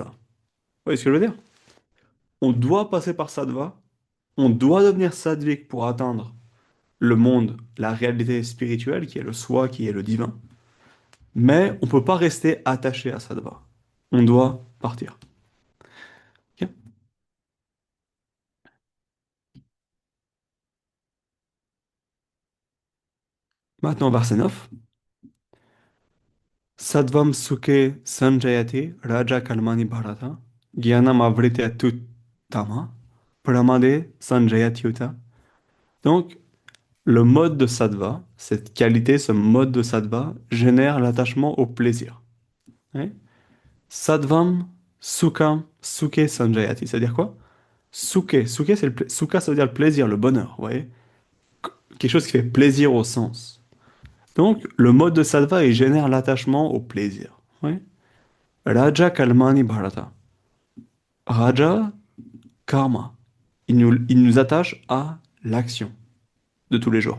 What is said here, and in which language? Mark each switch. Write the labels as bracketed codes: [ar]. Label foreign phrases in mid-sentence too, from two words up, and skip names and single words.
[fr] Vous voyez ce que je veux dire? On doit passer par sattva, on doit devenir sattvique pour atteindre le monde, la réalité spirituelle qui est le soi, qui est le divin. Mais on ne peut pas rester attaché à sattva. On doit partir. Ok. Maintenant, verset 9. [sa] Sattvam sukhe sanjayate raja kalmani bharata jnanam avritya tu tama pramade sanjayatyuta. [fr] Donc, le mode de sattva, cette qualité, ce mode de sattva, génère l'attachement au plaisir. Hein. [sa] Sattvam sukham sukhe sanjayati. [fr] C'est-à-dire quoi? [sa] Sukhe, sukha, [fr] ça veut dire le plaisir, le bonheur, vous voyez? Quelque chose qui fait plaisir au sens. Donc, le mode de sattva, il génère l'attachement au plaisir. Oui. [sa] Raja Kalmani Bharata. Raja Karma. [fr] Il nous attache à l'action de tous les jours.